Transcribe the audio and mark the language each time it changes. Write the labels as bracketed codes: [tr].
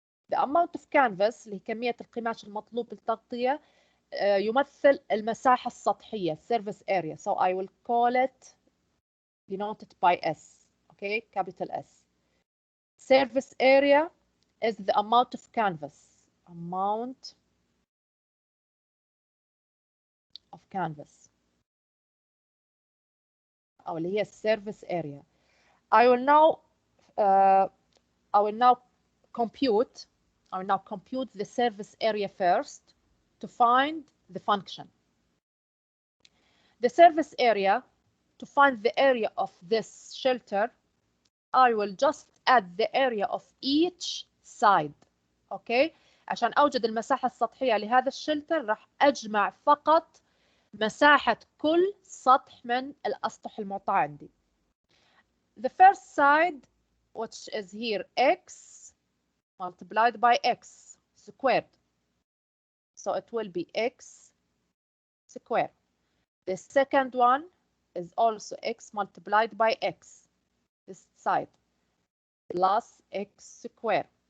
[en] The amount of canvas [ar] اللي هي كمية القماش المطلوب للتغطية يمثل المساحة السطحية, surface area. [en] So I will call it denoted by S. Okay, capital S. Surface area is the amount of canvas. Amount of canvas. [ar] أو اللي هي surface area. [en] I will now compute the surface area first to find the function. The surface area, to find the area of this shelter, I will just add the area of each side. Okay? [ar] عشان أوجد المساحة السطحية لهذا الشلتر راح أجمع فقط مساحة كل سطح من الأسطح المعطاة عندي. [en] The first side, which is here x multiplied by x squared. So it will be x squared. The second one is also x multiplied by x, this side, plus x squared.